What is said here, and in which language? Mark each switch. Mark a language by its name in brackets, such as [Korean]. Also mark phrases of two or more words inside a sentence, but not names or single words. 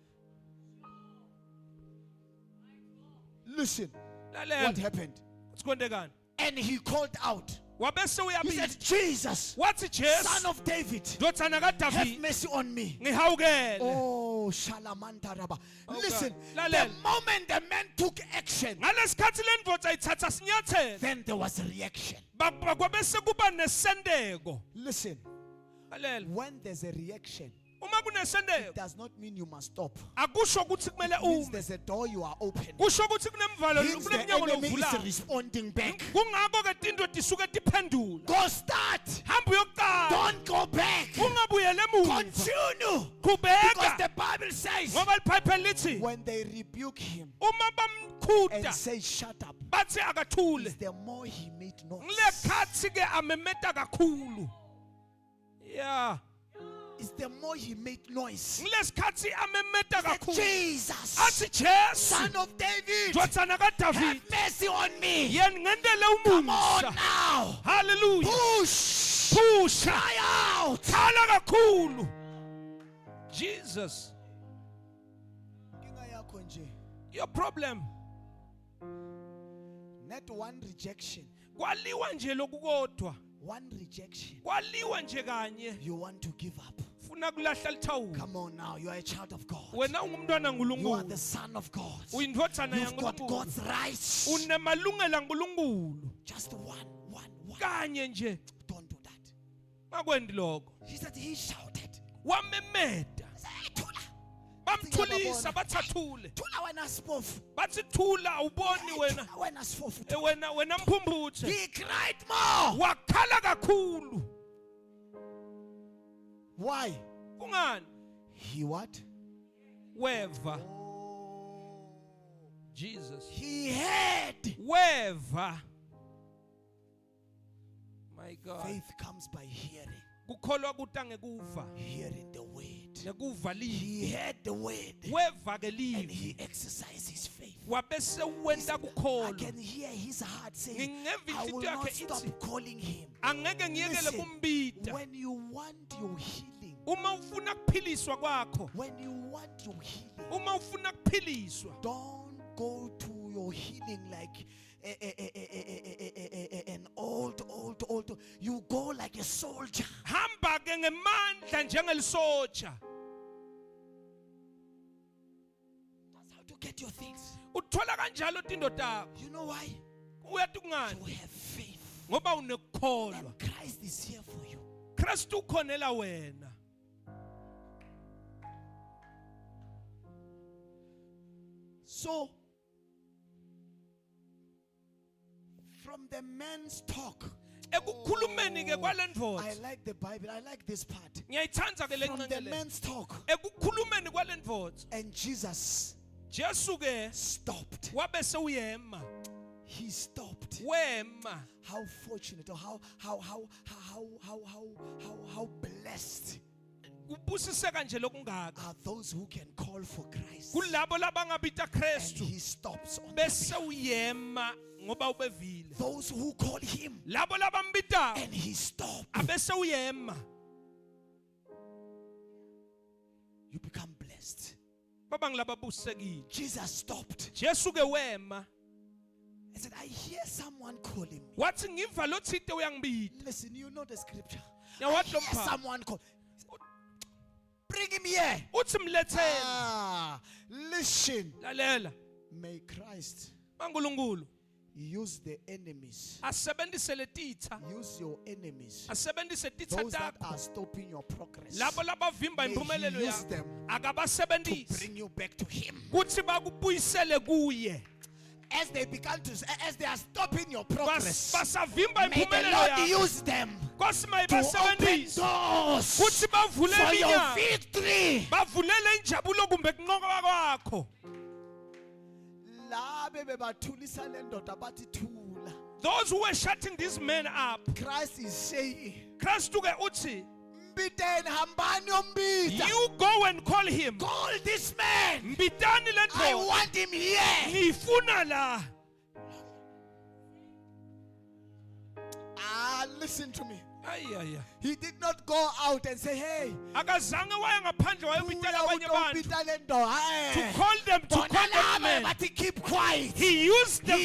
[English] Listen, what [Swati] Lalela. [English] happened? [Swati] Sikwendekani? [English] And he called out. [Swati] Wabese [English] He [Swati] uyabika. [English] said, Jesus, [Swati] Wathi Jesu, [English] son of David, [Swati] ndotsana [English] have [Swati] kaDavid, [English] mercy on me. [Swati] ngihawukele. Oh, Shalamanta Rabba. Oh, [English] Listen, God. the [Swati] Lalela. [English] moment the man took action, [Swati] Ngalesikhathi le ndvodza ithatha sinyathelo, [English] then there was a reaction. [Swati] kwabese kuba nesendeko. [English] Listen, [Swati] Lalela. [English] when there's a reaction, [Swati] Uma kunesendeko, [English] it does not mean you must stop. [Swati] akusho ukuthi kumele [English] It means [Swati] ume. [English] there's a door you are opening. [Swati] Kusho ukuthi kunemvalo, [English] Means the [Swati] kunemnyango [English] enemy is [Swati] lovulayo. [English] responding back. [Swati] Kungakho ke tinto tisuke tiphendula. [English] Go start. [Swati] Hamba uyoqala. [English] Don't go back. [Swati] Ungabuyele emuva. [English] Continue. [Swati] Qhubeka. [English] Because the Bible says [Swati] Ngoba Ngoba iBhayibheli lithi [English] when they rebuke him [Swati] uma [English] and [Swati] bamkhuda [English] say, shut up, [Swati] bathi akathule, [English] is the more he made noise. [Swati] ngilekhathi ke amemeta kakhulu. [English] Yeah. Is the more he made noise. [Swati] Ngilesikhathi amemeta kakhulu. [English] Jesus, [Swati] Athi Jesu, [English] Son of David, [Swati] ndodana kaDavid, [English] have mercy on me. [Swati] yena ngendele [English] Come on [Swati] umusa. [English] now. Hallelujah. Push. [Swati] Pusha. [English] Cry out. [Swati] Khala kakhulu. Jesus. Inkinga yakho nje, [English] Your problem. not one rejection. [Swati] Kwaliwa nje lokukodwa. [English] One rejection. [Swati] Kwaliwa nje kanye. [English] You want to give up. [Swati] Funa kulahla lithawula. [English] Come on now. You are a child of God. [Swati] Wena ungumntwana [English] You are the [Swati] kaNkulunkulu. [English] son of God. [Swati] Uyindodana [English] You've got [Swati] yaNkulunkulu. [English] God's rights. [Swati] Unemalungelo kaNkulunkulu. [English] Just one. [Swati] Kanye nje. [English] Don't do that. [Swati] Makwendi lokho. [English] He said he shouted. [Swati] Wamemeda. Hey, Thula. Bamthulisa bathathule. Thula wena spofu. Bathi thula awuboni wena. Thula wena spofu. Wena mphumbuthe. [English] He cried more. [Swati] Wakhala kakhulu. [English] Why? [Swati] Kungani? [English] He what? [Swati] Weva. [English] Oh. Jesus. He heard. [Swati] Weva. [English] My God. Faith comes by hearing. [Swati] Kukholwa kuta ngekuva. [English] Hearing the word. [Swati] Ngekuva livi. [English] He heard the word. [Swati] Weva ke [English] And [Swati] livi. [English] he exercised his faith. [Swati] Wabese wenda [English] I [Swati] kukholwa. [English] can hear his heart saying, [Swati] Ngingeva [English] I will [Swati] inhliziyo [English] not [Swati] yakhe [English] stop [Swati] ithi [English] calling him. [Swati] angeke ngiyekele [English] Listen, [Swati] kumbita. [English] when you want your healing, [Swati] Uma ufuna kuphiliswa kwakho. [English] when you want your healing, [Swati] Uma ufuna kuphiliswa. [English] don't go to your healing like an old. You go like a soldier. [Swati] Hamba ke ngemandla njengelisoja. [English] That's how to get your things. [Swati] Uthola kanjalo tindo takho. [English] You know why? [Swati] Uyathi kungani? [English] You have faith. [Swati] Ngoba unekukholwa. [English] And Christ is here for you. [Swati] Kristu ukhonela wena. [English] So, from the man's talk, [Swati] Ekukhulumeni ke kwale [English] I [Swati] ndvodza. [English] like the Bible. I like this part. [Swati] Ngiyayithanda ke [English] From the [Swati] lencane le. [English] man's talk, [Swati] Ekukhulumeni kwale ndvodza. [English] and Jesus [Swati] Jesu ke [English] stopped. [Swati] wabe sewuyema. [English] He stopped. [Swati] Wema. [English] How fortunate, or how blessed [Swati] Kubusiseka nje lokungaka. [English] are those who can call for Christ. [Swati] Kulabo labangabita [English] And [Swati] Kristu. [English] he stops on [Swati] Bese [English] the way. [Swati] uyema ngoba ubevile. [English] Those who call him [Swati] Labo labambita [English] and he stops, [Swati] abese uyema. [English] you become blessed. [Swati] Baba ngilababusekile. [English] Jesus stopped. [Swati] Jesu ke wema. [English] I said, I hear someone calling me. [Swati] Wathi ngiva lo thite uyangibita. [English] Listen, you know the scripture. Now I what hear the someone call. Bring him here. [Swati] Uthi mlethele. [English] Ah, listen. [Swati] Lalela. [English] May Christ [Swati] MaNkulunkulu [English] use the enemies. [Swati] asebenzise letitha. [English] Use your enemies. [Swati] Asebenzise titha [English] Those that [Swati] takho. [English] are stopping your progress. [Swati] Labo labavimba [English] May [Swati] impumelelo [English] he use [Swati] yakho. [English] them to [Swati] Akabasebenzise. [English] bring you back to him. [Swati] Kuthi bakubuyisele kuye. [English] As they are stopping your progress, [Swati] Basavimba [English] may the [Swati] impumelelo [English] Lord [Swati] yakho. [English] use them [Swati] Kosi [English] to open [Swati] mayibasebenzise. [English] doors [Swati] Kuthi bavule [English] for your [Swati] iminyango. [English] victory. [Swati] Bavulele injabulo kumbe kunqoba kwakho. Labe bebathulisa le ndoda bathi thula. [English] Those who were shutting this man up. Christ is saying, [Swati] Kristu ke uthi, mbiteni hambani yombita. [English] you go and call him. Call this man. [Swati] Mbitani le [English] I [Swati] ndoda. [English] want him here. [Swati] Ngifuna la. [English] Listen to me. [Swati] Ayaya. [English] He did not go out and say, hey, [Swati] Akazange waya ngaphandle wayobitela abanye abantu. uyombita le ndoda. [English] To call them, to call that man. But he keep quiet. He used the